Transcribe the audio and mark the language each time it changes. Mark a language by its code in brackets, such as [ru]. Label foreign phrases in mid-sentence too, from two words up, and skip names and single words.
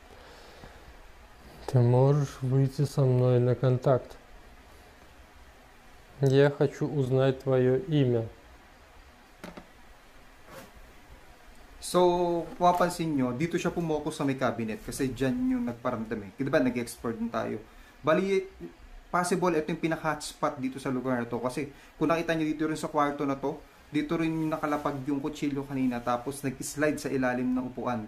[ru] Ты можешь выйти со мной на контакт. Я хочу uznать твое имя. [tl] So, mapapansin nyo, dito siya pumokus sa may cabinet kasi dyan yung nagparamdam eh. Diba nag-export din tayo. Bali, possible ito yung pinaka-hotspot dito sa lugar na to. Kasi kung nakita nyo dito rin sa kwarto na to, dito rin nakalapag yung kutsilyo kanina, tapos nag-slide sa ilalim ng upuan.